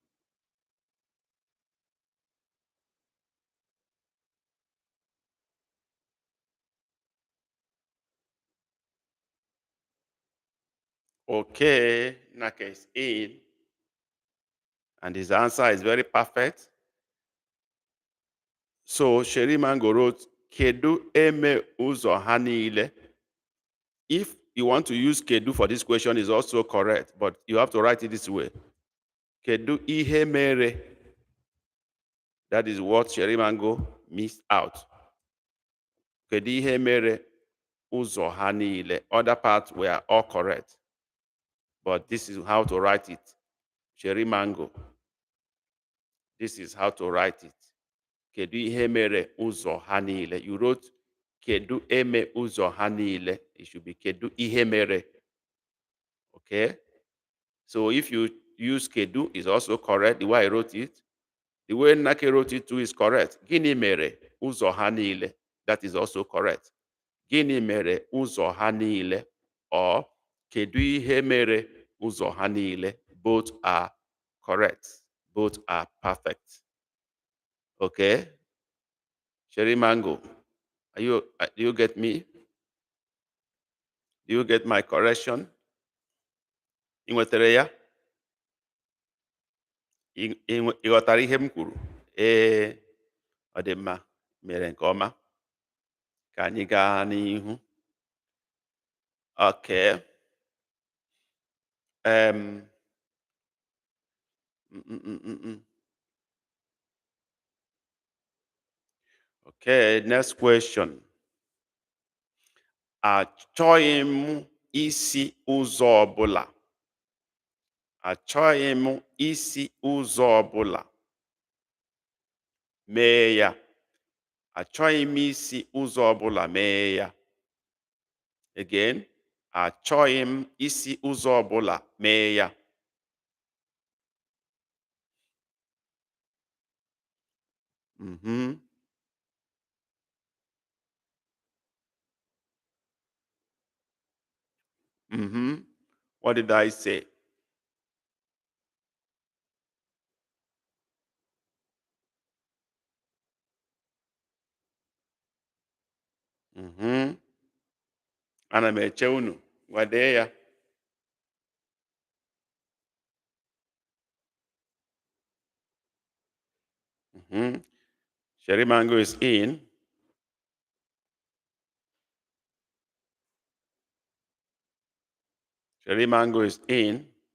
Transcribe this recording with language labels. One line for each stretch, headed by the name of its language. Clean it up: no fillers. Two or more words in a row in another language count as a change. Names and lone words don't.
English: Okay, Nake is in. And his answer is very perfect. So Cherry Mango wrote,
Igbo: Kedu eme uzo ha niile.
English: If you want to use Kedu for this question, is also correct, but you have to write it this way.
Igbo: Kedu ihe mere.
English: That is what Sherry Mango missed out.
Igbo: Kedu ihe mere ụzọ ha niile?
English: Other parts were all correct. But this is how to write it. Sherry Mango. This is how to write it.
Igbo: Kedu ihe mere ụzọ ha niile?
English: You wrote
Igbo: kedu eme ụzọ ha niile.
English: It should be
Igbo: kedu ihe mere.
English: Okay? So if you use kedu, is also correct. The way I wrote it. The way Nake wrote it too is correct.
Igbo: Gịnị mere ụzọ ha niile?
English: That is also correct.
Igbo: Gịnị mere ụzọ ha niile? Or kedu ihe mere ụzọ ha niile?
English: Both are correct. Both are perfect. Okay? Sherry Mango, do you get me? Do you get my correction?
Igbo: Ị nwetara ya? Ị ghọtara ihe m kwuru? Ee, ọ dị mma, mere nke ọma. Ka anyị gaa n'ihu.
English: Okay. Okay, next question.
Igbo: Achọghị m isi ụzọ ọbụla. Achọghị m isi ụzọ ọbụla. Mee ya. Achọghị m isi ụzọ ọbụla mee ya. Again, achọghị m isi ụzọ ọbụla mee ya.
English: What did I say?
Igbo: Ana m eche unu. Wadee ya.
English: Sherry Mango is in. Sherry Mango is in.